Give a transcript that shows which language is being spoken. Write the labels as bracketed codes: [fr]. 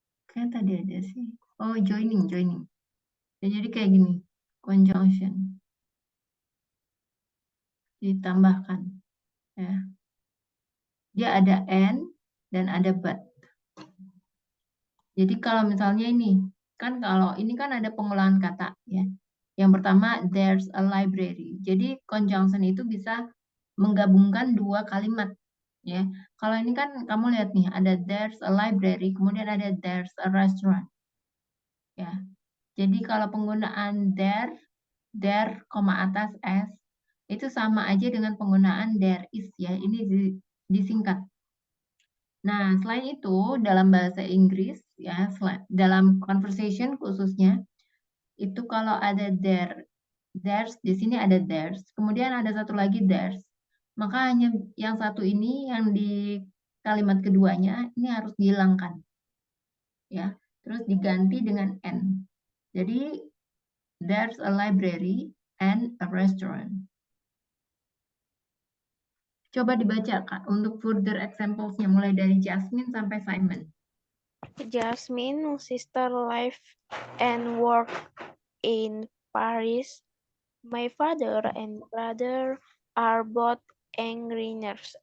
[id] Kayak tadi ada sih. Oh, joining. Ya, jadi kayak gini, conjunction. Ditambahkan. Ya. Dia ada and dan ada but. Jadi kalau misalnya ini, kan kalau ini kan ada pengulangan kata ya. Yang pertama, [en] there's a library. [id] Jadi conjunction itu bisa menggabungkan dua kalimat ya. Kalau ini kan kamu lihat nih, ada [en] there's a library, [id] kemudian ada [en] there's a restaurant. [id] Ya. Jadi kalau penggunaan there, koma atas s, itu sama aja dengan penggunaan there is ya. Ini disingkat. Nah, selain itu dalam bahasa Inggris ya, dalam conversation khususnya, itu kalau ada there's, di sini ada there's, kemudian ada satu lagi there's. Maka hanya yang satu ini yang di kalimat keduanya ini harus dihilangkan. Ya, terus diganti dengan and. Jadi [en] there's a library and a restaurant. [id] Coba dibaca Kak untuk further examples-nya mulai dari Jasmine sampai Simon. [en] Jasmine, sister, live and work in Paris. My father and brother are both engineers.